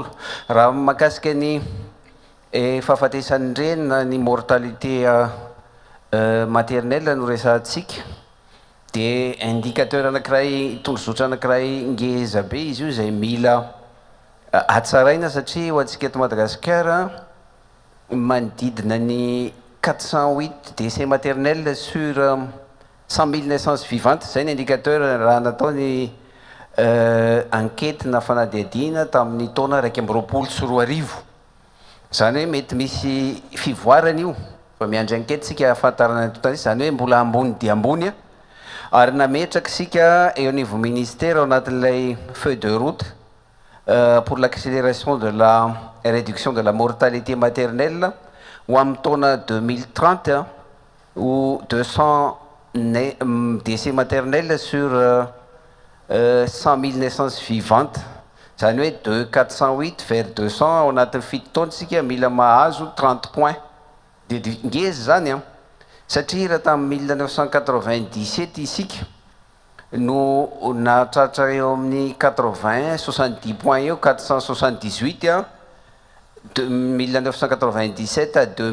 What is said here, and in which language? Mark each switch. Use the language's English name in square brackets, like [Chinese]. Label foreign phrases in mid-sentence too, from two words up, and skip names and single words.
[Malagasy] Raha mahakasika ny fahafatesan'ny renina ny [French] mortalité maternelle [Malagasy] no resantsika dia indicateur anankiray, tondrozotra anankiray ngeza be izy io izay mila hatsaraina satria ho antsika eto Madagasikara manodidina ny 408 [French] décès maternels sur 100 000 naissances vivantes. [Malagasy] Zay ny indicateur raha nataony enquête na fanadihadiana tamin'ny taona 2024. Zany hoe mety misy fivoarana io fa miandry enquête sika ahafantarana totalisy, zany hoe mbola ambony dia ambony ary nametraka sika eo [French] niveau ministère [Malagasy] ao anatin'ilay [French] feuille de route pour l'accélération de la réduction de la mortalité maternelle [Malagasy] ou amin'ny taona 2030 ou [French] 200 décès maternels sur 100 000 naissances vivantes. [Malagasy] Zany hoe [French] de 408 vers 200 [Malagasy] ao anatin'ny fito taona sika mila mahazo [French] 30 points [Malagasy] de ngeza zany a satria raha tamin'ny 1997 isika no nahatratra eo amin'ny 80 70 points eo 478 a [French] de 1997 à